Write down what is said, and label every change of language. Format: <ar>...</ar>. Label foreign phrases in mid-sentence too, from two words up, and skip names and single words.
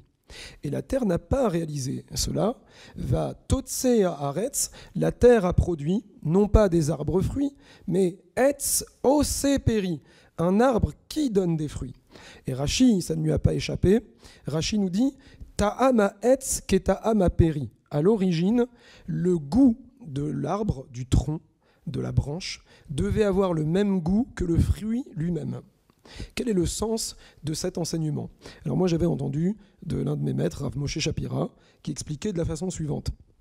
<fr>Et la terre n'a pas réalisé cela.</fr> <he>ותוצא הארץ,</he> <fr>la terre a produit, non pas des arbres fruits, mais</fr> <he>עץ עושה פרי,</he> <fr>un arbre qui donne des fruits. Et Rashi, ça ne lui a pas échappé, Rashi nous dit «</fr> <he>טעם העץ כטעם הפרי ».</he> <fr>À l'origine, le goût de l'arbre, du tronc, de la branche, devait avoir le même goût que le fruit lui-même. Quel est le sens de cet enseignement? Alors moi, j'avais entendu de l'un de mes maîtres, Rav Moshe Shapira, qui expliquait de la façon suivante.</fr>